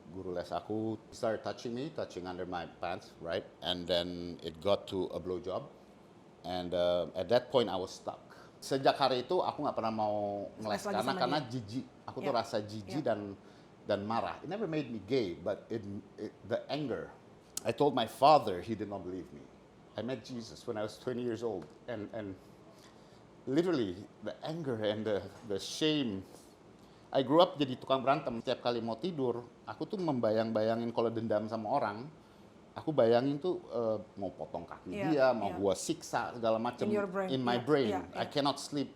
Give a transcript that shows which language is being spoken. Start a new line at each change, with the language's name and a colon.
Indonesian: Guru les aku
English: started touching under my pants, right? And then it got to a blowjob. And at that point I was stuck.
Indonesian: Sejak hari itu aku nggak pernah mau ngeles karena jijik. Aku tuh rasa jijik dan marah.
English: It never made me gay, but the anger. I told my father, he did not believe me. I met Jesus when I was 20 years old, and literally the anger and the shame. I grew up
Indonesian: jadi tukang berantem. Setiap kali mau tidur, aku tuh membayang-bayangin kalau dendam sama orang, aku bayangin tuh mau potong kaki dia, mau gua siksa segala macam
English: in my brain. I cannot sleep.